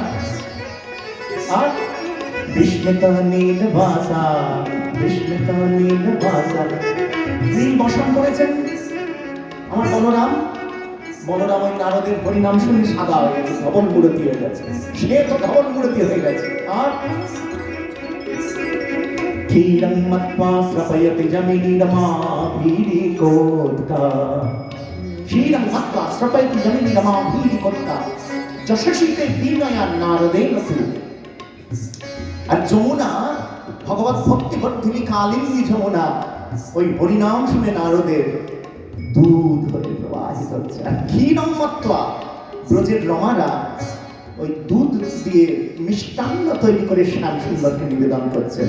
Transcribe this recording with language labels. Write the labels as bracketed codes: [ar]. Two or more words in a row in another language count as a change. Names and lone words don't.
[bn] আর বিস্মিত নীল ভাষা, বিস্মিত নীল ভাষা, নীল বসন করেছেন আমার বলরাম। বলরাম ওই নারদের হরিনাম শুনে সাদা হয়ে গেছে, ধবল মূরতি হয়ে গেছে। সে তো ধবল মূরতি হয়ে গেছে। [sa] আর ক্ষীরং মত্বা শ্রপয়তি জমিনীরমাভীরিকোৎকা, ক্ষীরং মত্বা শ্রপয়তি জমিনীরমাভীরিকোৎকা, যশস্বীতে বিনয়া নারদেন তু। [bn] আর যমুনা, ভগবত ভক্তি বর্ধিনী কালিন্দী যমুনা, ওই হরিনাম শুনে নারদের দুধ হয়ে প্রবাহিত হচ্ছে। আর [sa] ক্ষীরম মত্ত্বা [bn] ব্রজের রমারা ওই দুধ দিয়ে মিষ্টান্ন তৈরি করে শ্যাম সুন্দরকে নিবেদন করছেন।